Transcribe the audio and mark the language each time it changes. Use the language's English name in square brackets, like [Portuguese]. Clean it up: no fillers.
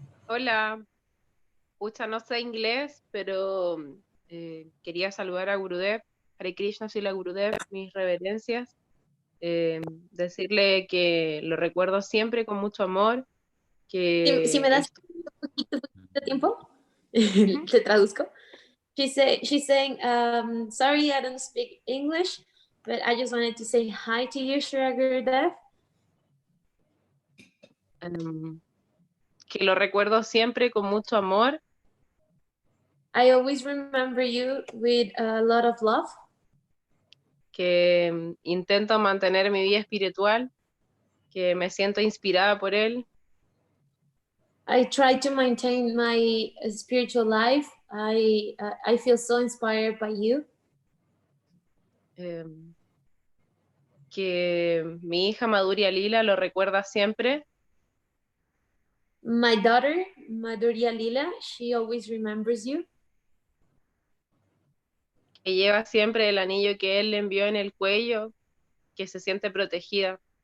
[Spanish] Hola, pucha, no sé inglés, pero quería saludar a Gurudev, Hare Krishna, Srila Gurudev, mis reverencias, decirle que lo recuerdo siempre con mucho amor, que... Si me das un poquito de tiempo, te traduzco. [English] She's saying, sorry, I don't speak English, but I just wanted to say hi to you, Srila Gurudev. [Spanish] Que lo recuerdo siempre con mucho amor. [English] I always remember you with a lot of love. [Spanish] Que intento mantener mi vida espiritual, que me siento inspirada por él. [English] I try to maintain my spiritual life. I feel so inspired by you. [Spanish] Que mi hija Madhurya Lila lo recuerda siempre. [English] My daughter, Madhurya Lila, she always remembers you. [Spanish] Que lleva siempre el anillo que él le envió en el cuello, que se siente protegida.